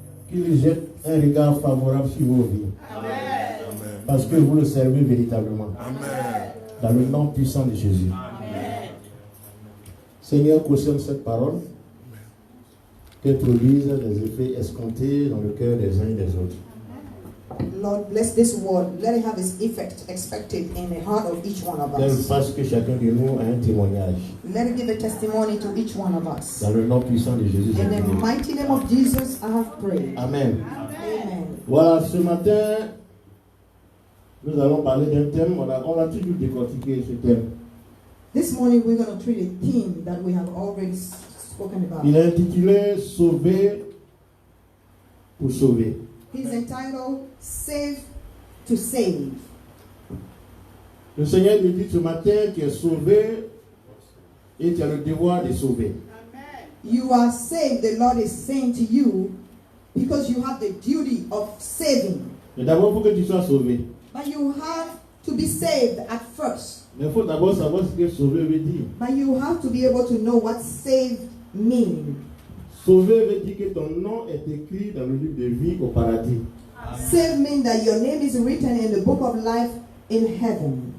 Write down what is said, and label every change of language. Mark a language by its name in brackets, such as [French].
[French] qu'il jette un regard favorable sur vos vies. Parce que vous le servez véritablement. Dans le nom puissant de Jésus. Seigneur, cautionne cette parole. Qu'elle produise des effets escomptés dans le cœur des uns et des autres. [English] Lord, bless this word. Let it have its effect expected in the heart of each one of [French] Qu'elle [English] us. [French] fasse que chacun de nous ait un témoignage. [English] Let it give a testimony to each one of us. [French] Dans le nom puissant de Jésus. [English] In the mighty name of Jesus, I have prayed. Amen. Amen. [French] Voilà, ce matin, nous allons parler d'un thème. On a toujours décortiqué ce thème. [English] This morning, we're going to treat a theme that we have already spoken about. [French] Il est intitulé Sauver pour sauver. [English] He's entitled Save to Save. [French] Le Seigneur nous dit ce matin qu'il est sauvé et tu as le devoir de sauver. [English] You are saved, the Lord is saying to you, because you have the duty of saving. [French] Mais d'abord, il faut que tu sois sauvé. [English] But you have to be saved at first. [French] Mais il faut d'abord savoir ce que sauver veut dire. [English] But you have to be able to know what saved means. [French] Sauver veut dire que ton nom est écrit dans le livre de vie au paradis. [English] Save means that your name is written in the book of life in heaven.